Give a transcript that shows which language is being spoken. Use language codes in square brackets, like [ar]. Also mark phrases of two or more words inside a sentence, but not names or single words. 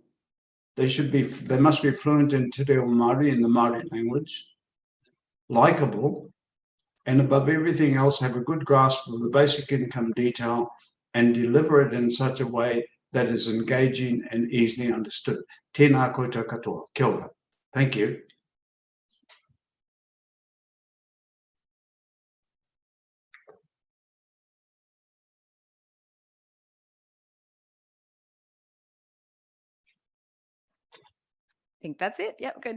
[en] They must be fluent in [mi] Te Reo Māori, [en] in the Māori language, likeable, and above everything else, have a good grasp of the basic income detail and deliver it in such a way that is engaging and easily understood. [mi] Tēnā koutou katoa. Kia ora. [en] Thank you. I think that's it. Yep, good.